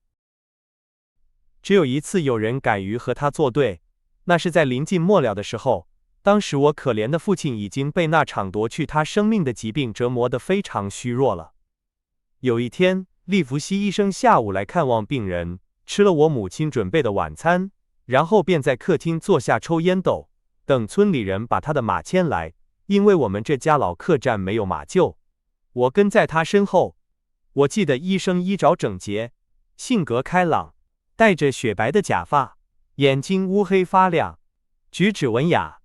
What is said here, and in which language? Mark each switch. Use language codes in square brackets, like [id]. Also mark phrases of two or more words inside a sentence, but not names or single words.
[zh] 只有一次有人敢於和他作對，那是在臨近末了的時候，當時我可憐的父親已經被那場奪去他生命的疾病折磨得非常虛弱了。有一天，利弗西醫生下午來看望病人，吃了我母親準備的晚餐，然後便在客廳坐下抽煙斗，等村裡人把他的馬牽來，因為我們這家老客棧沒有馬廄。我跟在他身後。我記得醫生衣着整潔，性格開朗，戴着雪白的假髮，眼睛烏黑發亮，舉止文雅。